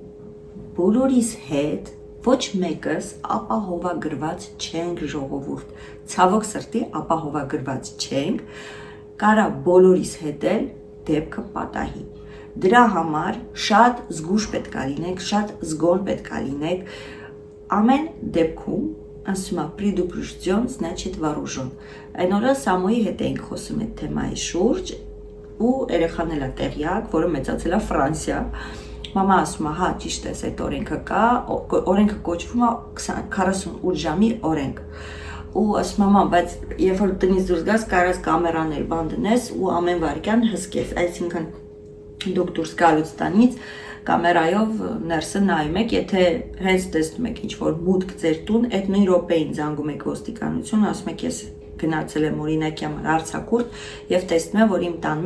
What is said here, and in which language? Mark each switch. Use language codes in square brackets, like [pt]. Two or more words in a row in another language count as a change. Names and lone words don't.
[hy] բոլորիս հետ, ոչ մեկս ապահովագրված չենք ժողովուրդ, ցավոք սրտի ապահովագրված չենք, կարա բոլորիս հետ էլ դեպքը պատահի։ Դրա համար շատ զգուշ պետք է լինեք, շատ զգոն պետք է լինեք, ամեն դեպքում, ասում է, [ru] предупрежден, значит вооружен։ [hy] Այն օրը Սամոյի հետ էինք խոսում այդ թեմայի շուրջ, ու երեխան էլ է տեղյակ, որը մեծացել է Ֆրանսիա, մամա ասում է, հա, ճիշտ է, այդ օրենքը կա, օրենքը կոչվում է 48 ժամի օրենք։ Ու ասում մամա, բայց երբ որ տնից դուրս գաս, կարաս կամերաներ բան դնես ու ամեն վայրկյան հսկես, այսինքն դուք դուրս գալուց տանից կամերայով ներսը նայում եք, եթե հենց տեսնում եք ինչ-որ մուտք ձեր տուն, այդ նույն րոպեին զանգում եք ոստիկանություն, ասում եք ես գնացել եմ օրինակի համար արձակուրդ եւ տեսնում եմ, որ իմ տան